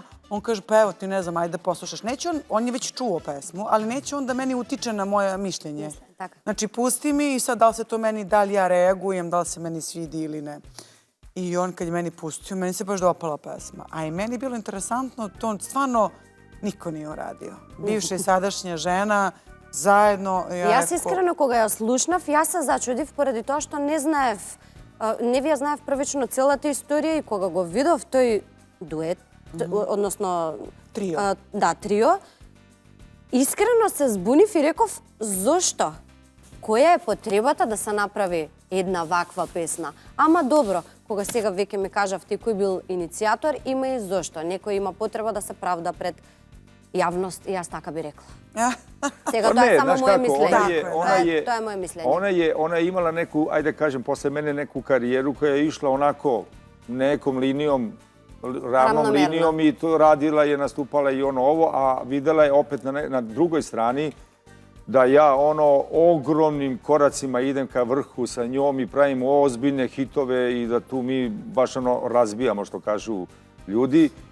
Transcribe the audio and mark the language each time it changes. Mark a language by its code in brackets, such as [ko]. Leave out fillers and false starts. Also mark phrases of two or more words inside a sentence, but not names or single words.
[sr] On kaže, pa evo ti ne znam, ajde da poslušaš. Neće on je već čuo pesmu, ali neće on da meni utiče na moje mišljenje. Znači, pusti mi i sad da li se to meni, da li ja reagujem, da li se meni svidi ili ne. I on kad je meni pustio, meni se baš dopala pesma. A i meni je bilo interesantno, to stvarno niko nije uradio. Bivša i sadašnja žena, zajedno... [mk] Јас искрено кога ја слушнав, јас се зачудив поради тоа што не ви ја знаев првично целата историја и кога го видов тој дует, односно трио. Да, трио. Искрено се збунив и реков зошто? Која е потребата да се направи една ваква песна? Ама добро, кога сега веќе ми кажавте кој бил иницијатор, има и зошто. Некој има потреба да се правда пред јавност, и јас така би рекла. Сега тоа е само моје мислење. Тоа е моје мислење. [sr] Ona je imala neku, ajde kažem, posle mene neku karijeru koja je išla onako nekom linijom, ravnom linijom i to radila je, nastupala i ono ovo, a videla je opet na drugoj strani da ja ogromnim koracima idem ka vrhu sa njom i pravim ozbiljne hitove i da tu mi baš razbijamo, što kažu ljudi.